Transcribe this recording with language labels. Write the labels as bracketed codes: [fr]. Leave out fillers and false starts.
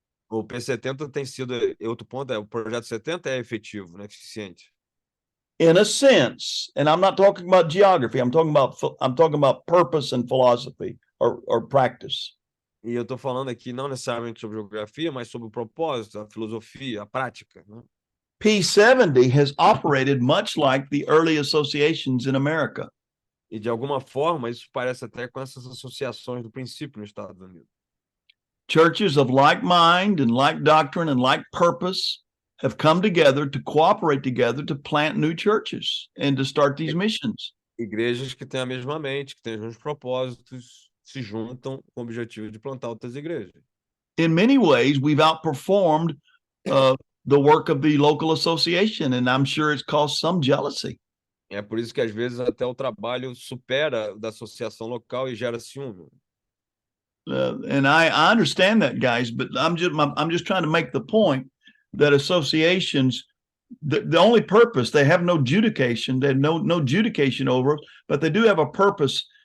[pt] O P70 tem sido, outro ponto, o Projeto 70 é efetivo, né, eficiente. [en] In a sense, and I'm not talking about geography, I'm talking about purpose and philosophy or practice. [pt] E eu estou falando aqui não necessariamente sobre geografia, mas sobre o propósito, a filosofia, a prática, né? [en] P70 has operated much like the early associations in America. [pt] E de alguma forma isso parece até com essas associações do princípio nos Estados Unidos. [en] Churches of like mind and like doctrine and like purpose have come together to cooperate together to plant new churches and to start these missions. [pt] Igrejas que têm a mesma mente, que têm os mesmos propósitos, se juntam com o objetivo de plantar outras igrejas. [en] In many ways, we've outperformed the work of the local association, and I'm sure it's caused some jealousy. [pt] É por isso que às vezes até o trabalho supera da associação local e gera ciúme. [en] And I understand that, guys, but I'm just trying to make the point that associations, the only purpose, they have no judication, they have no judication over, but they do have a purpose.